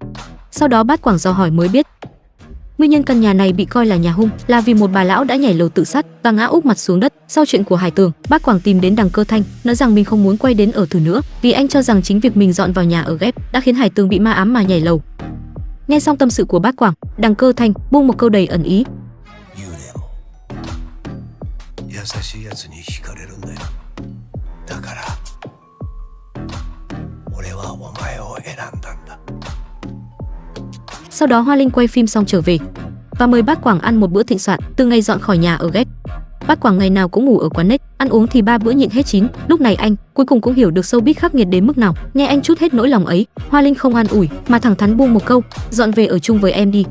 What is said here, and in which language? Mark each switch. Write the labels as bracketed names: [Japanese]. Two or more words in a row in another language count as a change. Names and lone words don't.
[Vietnamese] Sau đó Bát Quảng dò hỏi mới biết nguyên nhân căn nhà này bị coi là nhà hung là vì một bà lão đã nhảy lầu tự sát và ngã úp mặt xuống đất. Sau chuyện của Hải Tường, Bát Quảng tìm đến Đằng Cơ Thanh, nói rằng mình không muốn quay đến ở thử nữa vì anh cho rằng chính việc mình dọn vào nhà ở ghép đã khiến Hải Tường bị ma ám mà nhảy lầu. Nghe xong tâm sự của Bát Quảng, Đằng Cơ Thanh buông một câu đầy ẩn ý. [Japanese] 幽霊も優しいやつに惹かれるんだよ。だから俺はお前を選んだんだ。 [Vietnamese] Sau đó Hoa Linh quay phim xong trở về và mời Bát Quảng ăn một bữa thịnh soạn. Từ ngày dọn khỏi nhà ở ghét, Bát Quảng ngày nào cũng ngủ ở quán nét, ăn uống thì 3 bữa nhịn hết chín. Lúc này anh cuối cùng cũng hiểu được showbiz khắc nghiệt đến mức nào. Nghe anh trút hết nỗi lòng ấy, Hoa Linh không an ủi mà thẳng thắn buông một câu: dọn về ở chung với em đi.